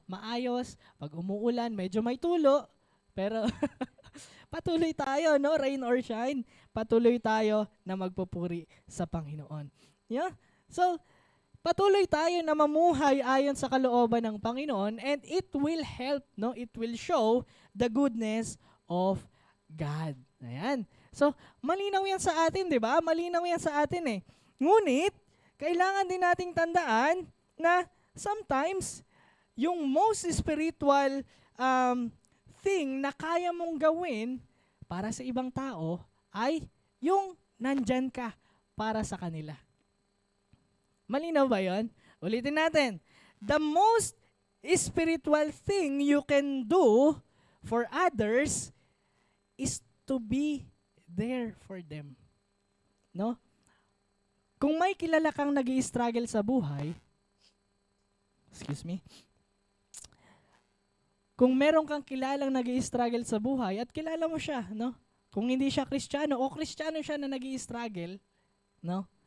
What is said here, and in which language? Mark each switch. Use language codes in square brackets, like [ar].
[tl] Maayos, pag umuulan, medyo may tulo, pero patuloy tayo, no? [en] Rain or shine, [tl] patuloy tayo na magpupuri sa Panginoon. Yeah? So, patuloy tayo na mamuhay ayon sa kalooban ng Panginoon [en] and it will help, [tl] no? [en] It will show the goodness of God. [tl] Ayan. So, malinaw yan sa atin, di ba? Malinaw yan sa atin eh. Ngunit, kailangan din nating tandaan na sometimes, yung [en] most spiritual thing [tl] na kaya mong gawin para sa ibang tao ay yung nandyan ka para sa kanila. Malinaw ba yun? Ulitin natin. [en] The most spiritual thing you can do for others is to be there for them. No? [tl] Kung may kilala kang nag-i-struggle sa buhay, kung meron kang kilalang nag-i-struggle sa buhay at kilala mo siya, no? Kung hindi siya Kristiyano o Kristiyano siya na nag-i-struggle, no?